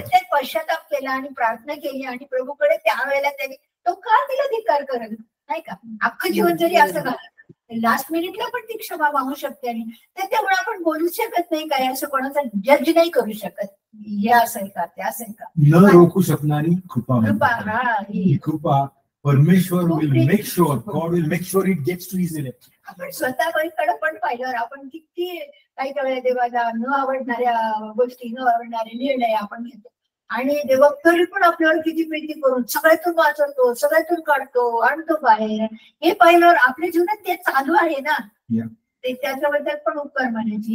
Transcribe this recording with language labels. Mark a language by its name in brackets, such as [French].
[Marathi] ते पश्चाताप केला आणि प्रार्थना केली आणि प्रभूकडे त्यावेळेला त्यांनी तो का तिला धिक्कार करत नाही का? अख्खं जीवन जरी असं घालत, लास्ट मिनिटला पण ती क्षमा मागू शकते. आणि त्यामुळे आपण बोलू शकत नाही काय, असं कोणाचा जज नाही करू शकत, हे असेल का ते असेल का. न रोखू शकणारी कृपा. कृपा परमेश्वर [English] will make sure, God will make sure it gets to his elect. [Marathi] आपण स्वतः कडे पण पाहिल्यावर आपण किती काही वेळेला देवाला न आवडणाऱ्या गोष्टी, न आवडणारे निर्णय आपण घेतो, आणि देवा तरी पण आपल्यावर किती प्रीती करून सगळ्यातून वाचवतो, सगळ्यातून काढतो, आणतो बाहेर. हे पाहिल्यावर आपल्या जीवनात ते चालू आहे ना, ते त्याच्याबद्दल पण उपकार मानायची.